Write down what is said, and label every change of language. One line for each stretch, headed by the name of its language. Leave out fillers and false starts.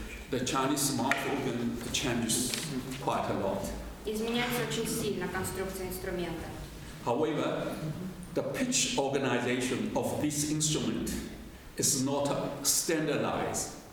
English: The Chinese mouth organ changes quite a lot.
Russian: Изменяется очень сильно конструкция инструмента.
English: However, the pitch organization of this instrument is not standardized.